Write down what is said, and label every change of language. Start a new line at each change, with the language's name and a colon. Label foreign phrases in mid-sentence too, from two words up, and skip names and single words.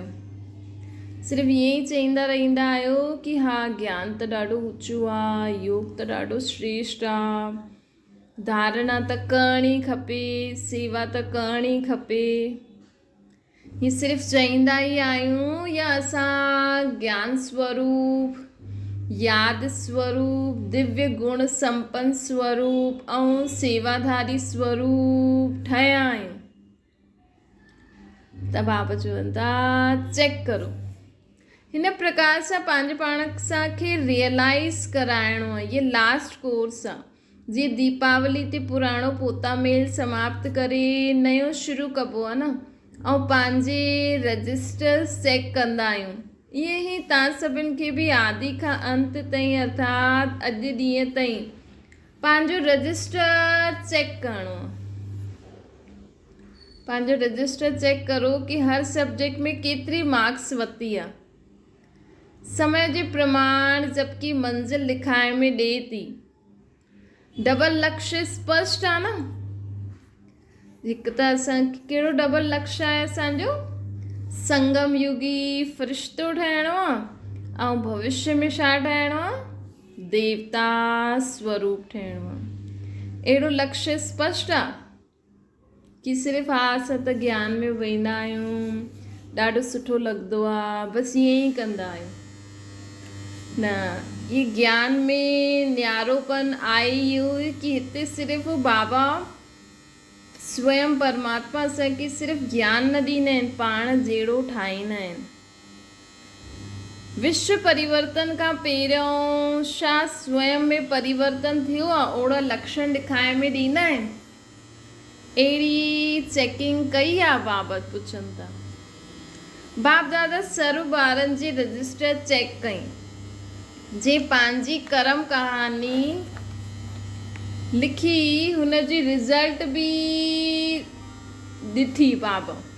Sindhi: सिर्फ़ु ईअं ई चईंदा रहंदा आहियो कि हा ज्ञान त ॾाढो ऊंचो आहे, योग त ॾाढो श्रेष्ठ आहे, धारणा त करणी खपे, सेवा त करणी खपे। हीअ सिर्फ़ु चईंदा ई आहियूं या असां ज्ञान स्वरूप, याद स्वरूप, दिव्य गुण संपन्न स्वरूप ऐं सेवाधारी स्वरूप ठहिया आहियूं? त बाबा चवनि था चेक करो। हिन प्रकार सां पंहिंजे पाण खे रियलाइज़ कराइणो आहे। ये
English: last course
Sindhi: आहे। जीअं दीपावली ते पुराणो पोता मेल समाप्त करे नयो शुरू कबो आहे न, ऐं पंहिंजे रजिस्टर्स चेक कंदा आहियूं। ईअं ई तव्हां सभिनि खे बि आदि खां अंत ताईं अर्थात अॼु ॾींहं ताईं पंहिंजो रजिस्टर चेक करिणो आहे। पंहिंजो रजिस्टर चेक करो कि हर सब्जेक्ट में केतिरी मार्क्स वरिती आहे। समय जे प्रमाण जबकि मंज़िल लिखाइण में ॾिए थी। डबल लक्ष्य स्पष्ट आहे न। हिकु त असांखे कहिड़ो डबल लक्ष्य आहे असांजो, संगम युगी फ़रिश्तो ठहिणो आहे ऐं भविष्य में छा ठहिणो आहे, देवता स्वरूप ठहिणो आहे। अहिड़ो लक्ष्य स्पष्ट आहे कि सिर्फ़ु हा असां त ज्ञान में वेंदा आहियूं, ॾाढो सुठो लॻंदो आहे, बसि ईअं ई कंदा आहियूं। न, ये ज्ञान में न्यारोपन आहे इहो कि हिते सिर्फ़ु बाबा स्वयं परमात्मा असांखे सिर्फ़ु ज्ञान न ॾींदा आहिनि, पाण जहिड़ो ठाहींदा आहिनि। विश्व परिवर्तन खां पहिरियों छा स्वयं में परिवर्तन थियो आहे, ओड़ा लक्षण ॾेखारे में ॾींदा आहिनि। अहिड़ी चेकिंग कई आहे, बाबत पुछनि था। बाप दादा सर्व ॿारनि जी रजिस्टर चेक कई, जे पंहिंजी कर्म कहानी लिखी हुनजी रिज़ल्ट बि ॾिठी बाबा।